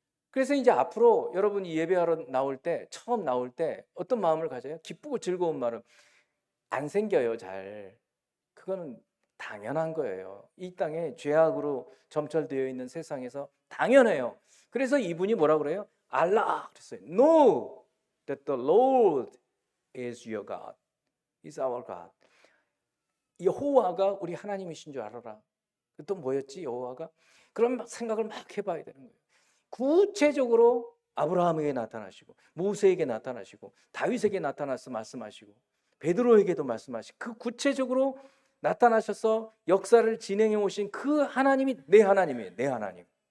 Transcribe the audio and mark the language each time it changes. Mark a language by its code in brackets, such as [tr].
[ko] 그래서 이제 앞으로 여러분이 예배하러 나올 때, 처음 나올 때 어떤 마음을 가져요? 기쁘고 즐거운 마음 안 생겨요, 잘. 그거는 당연한 거예요. 이 땅에 죄악으로 점철되어 있는 세상에서 당연해요. 그래서 이분이 뭐라 그래요? 알라 그랬어요. [en] Know that the Lord is your God, is our God. [ko] 여호와가 우리 하나님이신 줄 알아라. 또 뭐였지 여호와가? 그런 생각을 막 해봐야 되는 거예요. 구체적으로 아브라함에게 나타나시고 모세에게 나타나시고 다윗에게 나타나서 말씀하시고 베드로에게도 말씀하시고 그 구체적으로 나타나셔서 역사를 진행해 오신 그 하나님이 내 하나님이에요. 내 하나님.